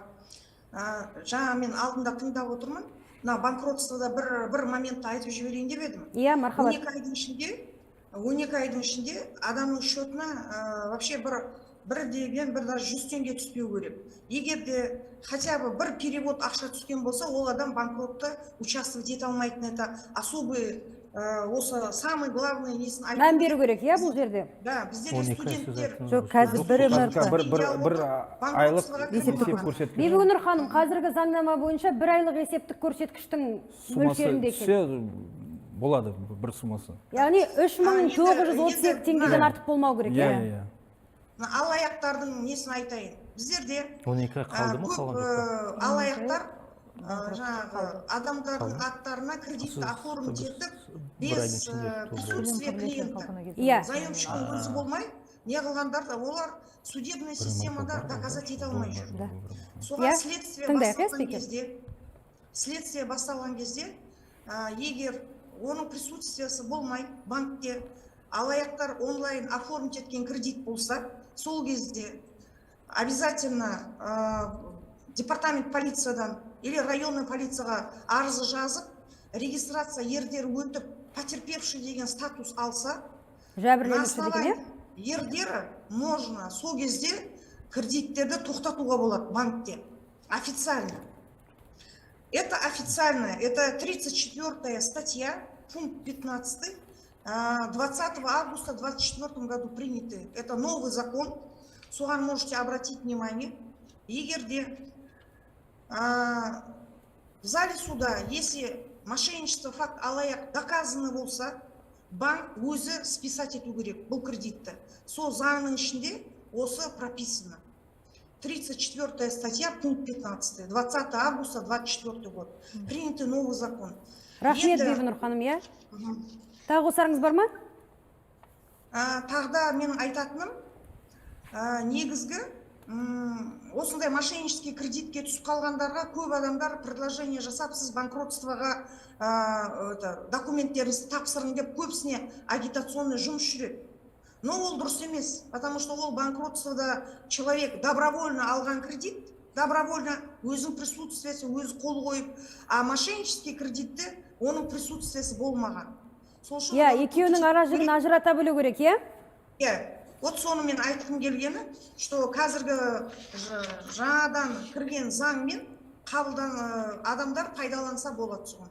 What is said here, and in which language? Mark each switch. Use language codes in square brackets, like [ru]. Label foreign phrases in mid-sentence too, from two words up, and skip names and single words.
[kk] Жаңа мен алдында тыңдап отырмын. Мына банкротствода бір моментті айтып жіберейін деп едім. Иә, мархабат. 12 айдың ішінде адамның счетына вообще бір деген бір даже 100 теңге түспеу керек. Егер де хотя бы бір перевод ақша түскен болса, ол адам банкротта участвовать ете алмайтын. [ru] Это особый осы самый главный [kk] несін айту. Мән беру керек, иә, бұл жерде? Да, біздерде студенттер Жоқ, қазір бір айлық есептік көрсеткіш. Бибігүл ханым, қазіргі заңнама бойынша бір айлық есептік көрсеткіштің мөлшерінде екен. Болады бір сумасы. Яғни 3.932 теңгеден артық болмау керек, иә? Алаяқтардың несін айтайын. Біздерде 12 қалды ма, көп алаяқтар жаңағы адамдардың аттарына кредитті оформить етіп, [ru] без присутствия клиента. [kk] Заемщиктің өзі болмай, не қылғандар да олар судебный системада доказать ете алмай жүр. Соған следствие басталған кезде, егер оның присутствиясы болмай банкте алаяқтар онлайн оформить еткен кредит болса, сол кезде обязательно департамент полициядан [ru] или районный [kk] полицияға арызы жазып, регистрация ердер өтіп, потерпевший деген статус алса, [ru] на основании [kk] ердері можно сол кезде кредиттерді тоқтатуға болады банкте. [ru] Официально. Это официально, это 34-я статья, пункт 15, 20 августа 2024 году принятый. Это новый закон. [kk] Соған [ru] можете обратить внимание. [kk] Егерде [ru] в зале суда, если мошенничество, факт [kk] алаяқ доказаны болса, банк өзі списать ету керек бұл кредитті. Сол заңның ішінде осы прописано. [ru] 34 статья, пункт 15, 20 августа 2024 год. Принятый новый закон. [kk] Рахмет, Бибігүл ханым, иә? Тағы қосарыңыз бар ма? Тағда мен айтатыным, негізгі осындай мошеннический кредитке түсіп қалғандарға көп адамдар предложение жасап, сіз банкротствоға документтеріңізді тапсырың деп көбісіне агитационный жұмыс жүреді. Но ол дұрыс емес, [ru] потому что [kk] ол банкротствода [ru] человек добровольно [kk] алған кредит, добровольно өзінің присутствиясы, өзі қол қойып, а мошеннический кредитті оның присутствиясы болмаған. Иә, екеуінің ара-жігін ажырата білу керек, иә? Иә. Вот соны мен айтқым келгені, что қазіргі жаңадан кірген заңмен қабылдан адамдар пайдаланса болады соған.